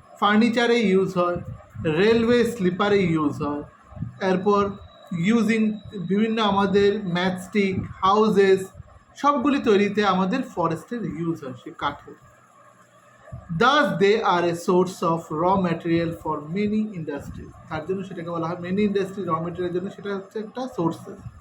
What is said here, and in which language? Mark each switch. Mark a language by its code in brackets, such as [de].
[bn] ফার্নিচারে use হয়, railway স্লিপারে use হয়, এরপর ইউজিং বিভিন্ন আমাদের ম্যাচস্টিক, হাউজেস, সবগুলি তৈরিতে আমাদের ফরেস্টের ইউজ হয় সেই কাঠের। [en] Thus they are a source of raw material for many industries. [bn] তার জন্য সেটাকে বলা হয় মেনি ইন্ডাস্ট্রি, র মেটেরিয়ালের জন্য সেটা হচ্ছে একটা সোর্সেস।